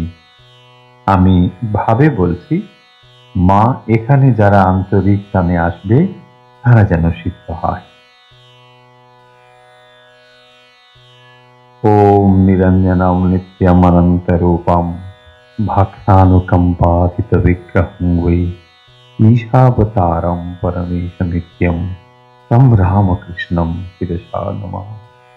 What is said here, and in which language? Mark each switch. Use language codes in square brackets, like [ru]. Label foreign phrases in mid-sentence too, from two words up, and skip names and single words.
[bn] আমি ভাবে বলছি, মা এখানে যারা আন্তরিক টানে আসবে তারা যেন সিদ্ধ হয়। [sa] ओम निरञ्जनम नित्यमनन्तरूपम भक्तानुकम्पातित विग्रहं वै ईशावतारं परमेश नित्यं तं रामकृष्णं शिरसा नमामि।